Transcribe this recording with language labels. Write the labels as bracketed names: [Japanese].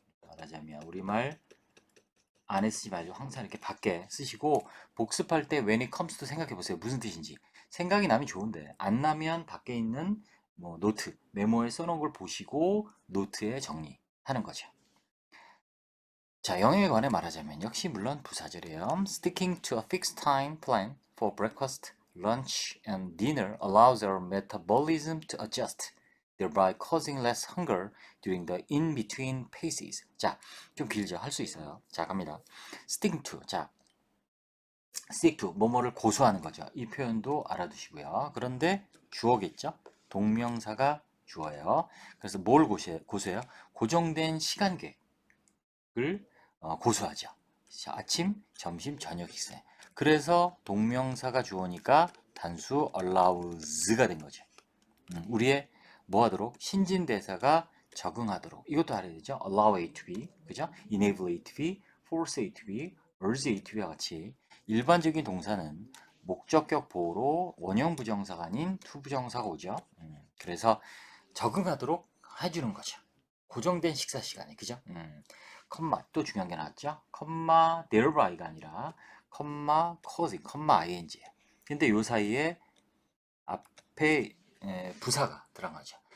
[Korean] 말하자면 우리말 안에 쓰지 말고 항상 이렇게 밖에 쓰시고 복습할 때 [English] when it comes to [Korean] 생각해 보세요. 무슨 뜻인지. 생각이 나면 좋은데 안 나면 밖에 있는 뭐 노트, 메모에 써놓은 걸 보시고 노트에 정리하는 거죠. 자, 영어에 관해 말하자면 역시 물론 부사절이에요. [English] Sticking to a fixed time plan for breakfast, lunch, and dinner allows our metabolism to adjust, thereby causing less hunger during the in-between phases. [Korean] 자, 좀 길죠? 할 수 있어요. 자, 갑니다. Sticking to. 자, stick to. 뭐뭐를 고수하는 거죠. 이 표현도 알아두시고요. 그런데 주어겠죠? 동명사가 주어예요. 그래서 뭘 고수해요? 고정된 시간 계획을 고수하죠. 아침, 점심, 저녁 식사. 그래서 동명사가 주어니까 단수 allows가 된 거죠. 우리의 뭐 하도록? 신진대사가 적응하도록. 이것도 알아야 되죠. [English] allow A to be, 그죠? enable A to be, force A to be, urge A to be와 [Korean] 같이 일반적인 동사는 목적격 보호로 원형 부정사가 아닌 투부정사가 오죠. 그래서 적응하도록 해주는 거죠. 고정된 식사 시간에, 그죠? 컴마 또 중요한 게 나왔죠. 컴마 thereby,가 아니라 컴마 causing, 컴마 ing. 근데 요 사이에 앞에 부사가 들어가죠.